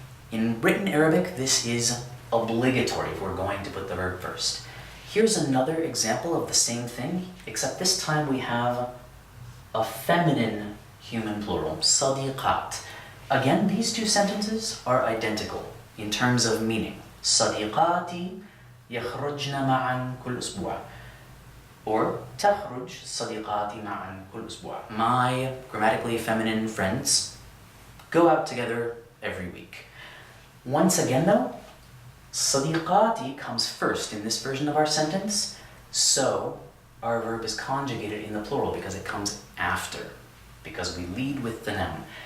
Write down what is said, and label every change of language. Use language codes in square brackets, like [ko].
[en] In written Arabic, this is obligatory if we're going to put the verb first. Here's another example of the same thing, except this time we have a feminine human plural, صديقات. Again, these 2 sentences are identical in terms of meaning. [ar] صديقاتي يخرجن معا كل أسبوع. Or تخرج صديقاتي معا كل أسبوع. [en] My grammatically feminine friends go out together every week. Once again though, صديقاتي comes first in this version of our sentence, so our verb is conjugated in the plural because it comes after, because we lead with the noun.